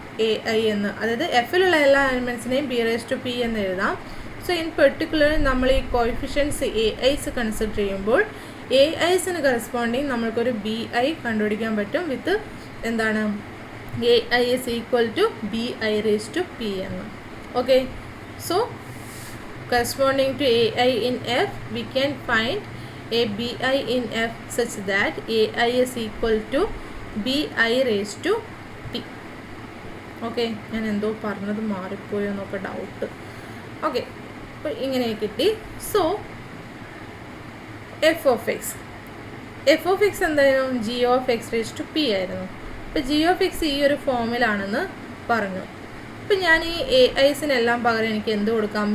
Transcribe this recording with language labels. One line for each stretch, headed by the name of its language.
Malayalam: A I എന്ന്, അതായത് എഫിലുള്ള എല്ലാ എലിമെൻസിനെയും ബി റേസ് ടു പി എന്ന് എഴുതാം. സോ ഇൻ പെർട്ടിക്കുലർ നമ്മൾ ഈ കോഎഫിഷ്യൻസ് എ ഐസ് കൺസിഡർ ചെയ്യുമ്പോൾ എ ഐസിന് കറസ്പോണ്ടിങ് നമ്മൾക്കൊരു ബി ഐ കണ്ടുപിടിക്കാൻ പറ്റും വിത്ത് എന്താണ് A I is equal to B I raise to P എന്ന്.
English: Okay, so corresponding to AI in F we can find a BI in F such that AI is equal to BI raised to P.
Malayalam: Okay, ഞാൻ എന്തോ പറഞ്ഞത് മാറിപ്പോയോ എന്നൊക്കെ doubt. Okay, അപ്പോൾ ഇങ്ങനെ കിട്ടി. So F of X എന്തായിരുന്നു? G of X raise to P ആയിരുന്നു. അപ്പോൾ ജി ഓഫ് എക്സ് ഈ ഒരു ഫോമിലാണെന്ന് പറഞ്ഞു. അപ്പോൾ ഞാൻ ഈ എ ഐസിനെല്ലാം പകരം എനിക്ക് എന്ത് കൊടുക്കാം?